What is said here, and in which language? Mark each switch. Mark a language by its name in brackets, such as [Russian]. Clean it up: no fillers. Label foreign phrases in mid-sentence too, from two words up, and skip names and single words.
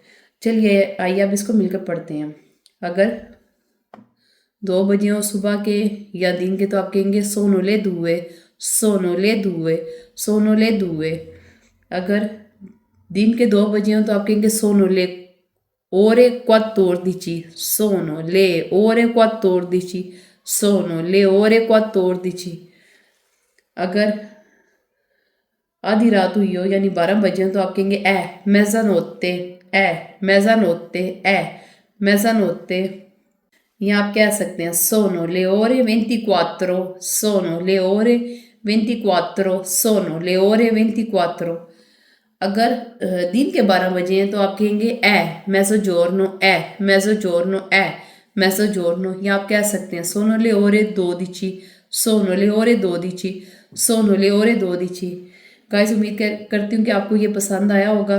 [Hindi] चलिए आइए अब इसको मिलकर पढ़ते हैं। अगर 2 बजे हो सुबह के या दिन के तो आप कहेंगे [Italian] sono le due, sono le due, sono le due. [Hindi] अगर दिन के 2 बजे हो तो आप कहेंगे [Italian] sono le ore 14, sono le ore 14, sono le ore 14. [Hindi] अगर आधी रात हुई हो यानी 12 बजे हो तो आप कहेंगे [Italian] mezzanotte, mezzanotte, mezzanotte। [Hindi] यहाँ आप कह सकते हैं [Italian] sono le ore 24, sono le ore 24, sono le ore 24। [Hindi] अगर दिन के 12 बजे हैं तो आप कहेंगे [Italian] mezzogiorno, mezzogiorno, mezzogiorno. [Hindi] या आप कह सकते हैं [Italian] sono le ore 12, sono le ore 12, sono le ore 12. [Hindi] गाइस उम्मीद करती हूँ कि आपको ये पसंद आया होगा।